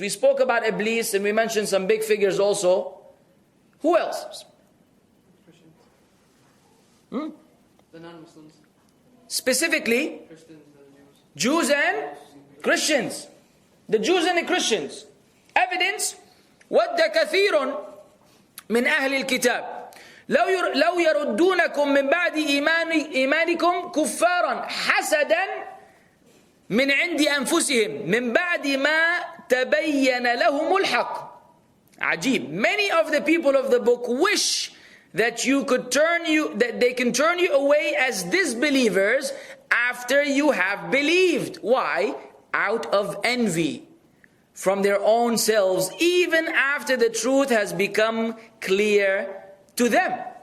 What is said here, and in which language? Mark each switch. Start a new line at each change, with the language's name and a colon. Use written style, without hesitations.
English: We spoke about Iblis and we mentioned some big figures also. Who else? The non-Muslims. Specifically, Christians and Jews and Christians. The Jews and the Christians.
Arabic: Evidence, وَدَّ كَثِيرٌ مِنْ أَهْلِ الْكِتَابِ لو يردونكم من بعد إيمانكم كفارا حسدا من عند أنفسهم من بعد ما تبين لهم الحق. عجيب.
English: Many of the people of the book wish that they can turn you away as disbelievers after you have believed. Why? Out of envy from their own selves, even after the truth has become clear to them.